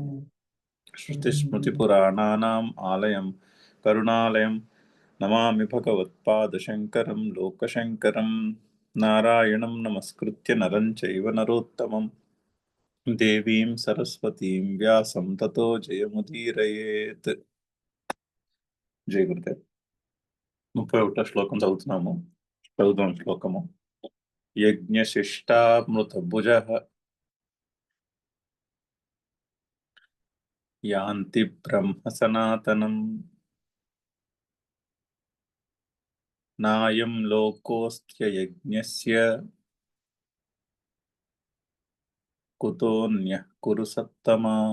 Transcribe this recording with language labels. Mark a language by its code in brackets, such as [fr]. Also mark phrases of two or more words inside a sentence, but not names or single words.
[sa] श्रुतिस्मृतिपुराणानाम् आलयं करुणालयं नमामि भगवत्पादशङ्करं लोकशङ्करं। नारायणं नमस्कृत्य नरं चैव नरोत्तमं देवीं सरस्वतीं व्यासं ततो जयमुदीरयेत्। జయ గురుదేవ్. [te] 31వ శ్లోకం చదువుతున్నాము. చదువుతాం శ్లోకము. [sa] యజ్ఞశిష్టామృతభుజః యాంతి బ్రహ్మ సనాతనం నాయం లోకోస్త్యయజ్ఞస్య కుతోన్యః కురు సత్తమా.